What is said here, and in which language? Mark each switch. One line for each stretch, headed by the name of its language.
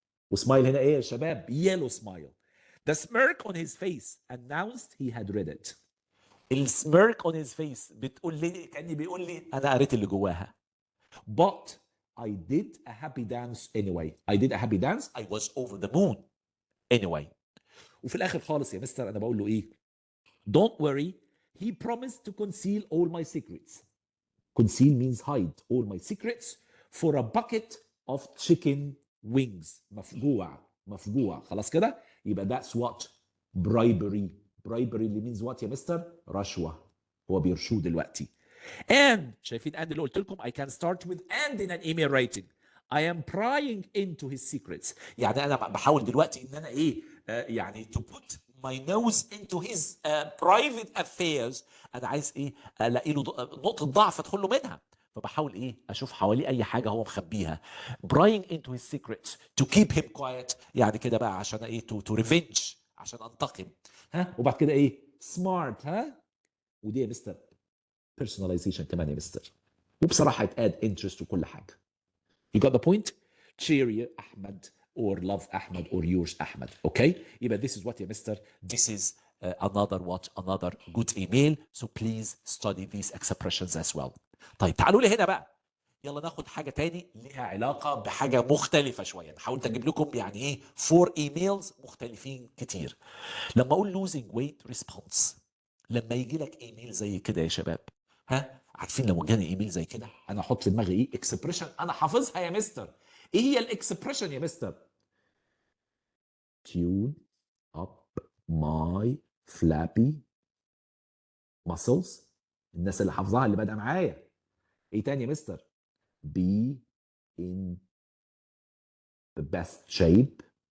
Arabic: وسمايل هنا ايه يا شباب؟
English: yellow smile. The smirk on his face announced he had read it.
Arabic: السميرك
English: on his face
Arabic: بتقول لي كأني بيقول لي أنا قريت اللي جواها.
English: But I did a happy dance anyway. I did a happy dance. I was over the moon anyway.
Arabic: وفي الآخر خالص يا مستر أنا بقول له إيه؟
English: Don't worry. He promised to conceal all my secrets. Conceal means hide all my secrets for a bucket of chicken wings.
Arabic: مفجوع خلاص كده؟ يبقى
English: that's what bribery.
Arabic: Bribery اللي
English: means what
Arabic: يا مستر؟ رشوة. هو بيرشوه دلوقتي.
English: And شايفين and
Arabic: اللي قلت لكم
English: I can start with and in an email writing. I am prying into his secrets.
Arabic: يعني أنا بحاول دلوقتي إن أنا إيه؟
English: يعني to put my nose into his private affairs.
Arabic: أنا عايز إيه؟ ألاقي له نقطة ضعف أدخل له منها. فبحاول إيه؟ أشوف حواليه أي حاجة هو مخبيها.
English: Prying into his secrets to keep him quiet.
Arabic: يعني كده بقى عشان إيه؟
English: to revenge.
Arabic: عشان أنتقم. ها؟ وبعد كده إيه؟ smart. ها؟ ودي يا مستر personalization كمان يا مستر. وبصراحة اتاد interest وكل حاجة.
English: You got the point? Cheer أحمد or love أحمد or yours أحمد. Okay? يبقى this is what يا mister. This is another good email. So please study these expressions as well.
Arabic: طيب تعالوا لي هنا بقى. يلا ناخد حاجة تاني لها علاقة بحاجة مختلفة شوية. حاولت أجيب لكم يعني إيه 4 emails مختلفين كتير. لما أقول losing weight response. لما يجي لك ايميل زي كده يا شباب. ها عارفين لو جاني ايميل زي كده انا احط في دماغي ايه اكسبريشن انا حافظها يا مستر. ايه هي الاكسبريشن يا مستر؟
English: tune up my flappy muscles.
Arabic: الناس اللي حافظاها اللي بادئه معايا. ايه تاني يا مستر؟
English: be in the best shape.